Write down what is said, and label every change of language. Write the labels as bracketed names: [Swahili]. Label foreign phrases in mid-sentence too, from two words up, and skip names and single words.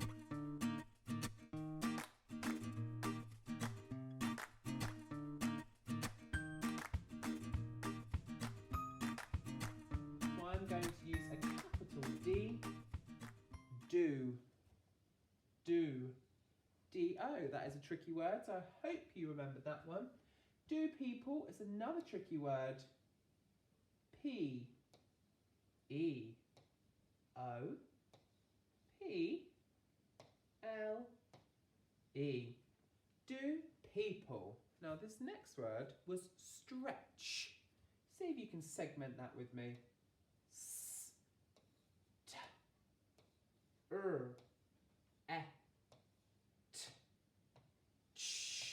[English] I'm going to use a capital D. Do. D-O. That is a tricky word, so I hope you remembered that one. Do people is another tricky word. P. E. O. P. L. E. Do people. Now this next word was stretch. See if you can segment that with me. S. T. E. T. Ch.